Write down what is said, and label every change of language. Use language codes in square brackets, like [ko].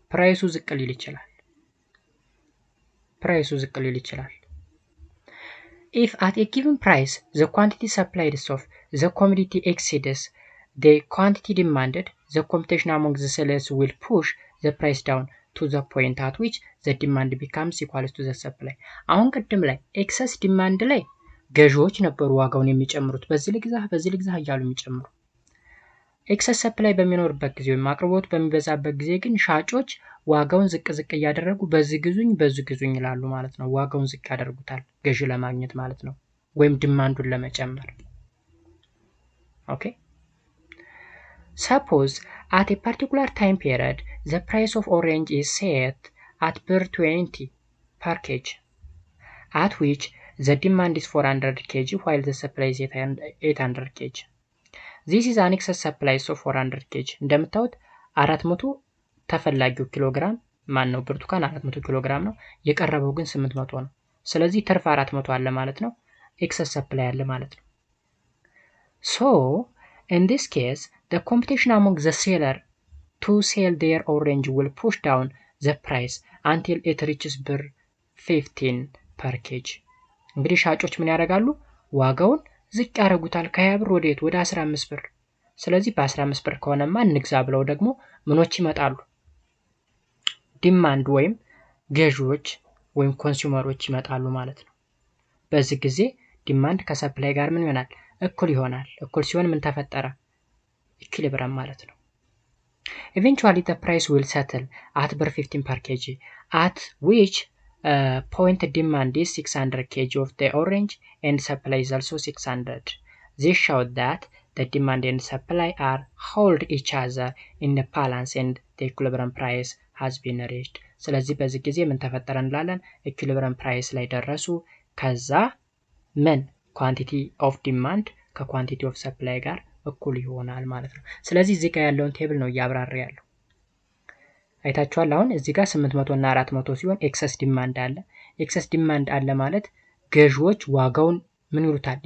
[am] ፕራይሱ ዝቅ ሊል ይችላል። [en] If at a given price the quantity supplied of the commodity exceeds the quantity demanded, the competition among the sellers will push the price down to the point at which the demand becomes equal to the supply. [am] አሁን ቅድም ላይ ኤክሰስ ዲማንድ ላይ ገዢዎች ነበሩ ዋጋውን የሚጨምሩት፣ በዚህ ልግዛ እያሉ የሚጨምሩ። ኤክሰስ ሰፕላይ በሚኖርበት ጊዜ ወይም አቅርቦት በሚበዛበት ጊዜ ግን ሻጮች ዋጋውን ዝቅ እያደረጉ በዚህ ግዙኝ ይላሉ ማለት ነው። ዋጋውን ዝቅ ያደርጉታል ገዢ ለማግኘት ማለት ነው፣ ወይም ዲማንዱን ለመጨመር። ኦኬ [en] suppose at a particular time period the price of orange is set at $20 per kg, at which the demand is 400 kg while the supply is 800 kg. This is an excess supply of 400 kg. [am] እንደምታዩት 400 ተፈላጊው ኪሎግራም ማን ነው? ብርቱካን 400 ኪሎግራም ነው፣ የቀረበው ግን 800 ነው። ስለዚህ ትርፍ 400 አለ ማለት ነው፣ ኤክሰስ ሰፕላይ አለ ማለት ነው። [en] So in this case the competition among the seller to sell their orange will push down the price until it reaches ብር 15 per kg. [am] እንግዲህ ሻጮች ምን ያደርጋሉ? ዋጋውን ዝቅ ያደርጉታል ከ20 ብር ወደ 15 ብር። ስለዚህ በ15 ብር ከሆነማ እንግዛ ብለው ደግሞ ምኖች ይመጣሉ? ዲማንድ ወይም ገዢዎች ወይም ኮንሱመሮች ይመጣሉ ማለት ነው። በዚህ ጊዜ ዲማንድ ከሰፕላይ ጋር ምን ይሆናል? እኩል ይሆናል። እኩል ሲሆን ምን ተፈጠረ? ኢኩሊብረም ማለት ነው። [en] Eventually the price will settle at ብር 15 per kg, at which point demand is 600 kg of the orange and supply is also 600. This showed that the demand and supply are hold each other in the balance and the equilibrium price has been reached. [am] ስለዚህ በዚህ ጊዜ ምን ተፈጠረ እንላለን? ኢኩሊብረም ፕራይስ ላይ ደረሱ። ከዛ ምን ኳንቲቲ ኦፍ ዲማንድ ከኳንቲቲ ኦፍ ሰፕላይ ጋር እኩል ይሆናል ማለት ነው። ስለዚህ እዚህ ጋር ያለውን ቴብል ነው እያብራራ ያለው። አይታችኋል። አሁን እዚህ ጋር 800 እና 400 ሲሆን ኤክሰስ ዲማንድ አለ። ኤክሰስ ዲማንድ አለ ማለት ገዢዎች ዋጋውን ምን ይሉታል?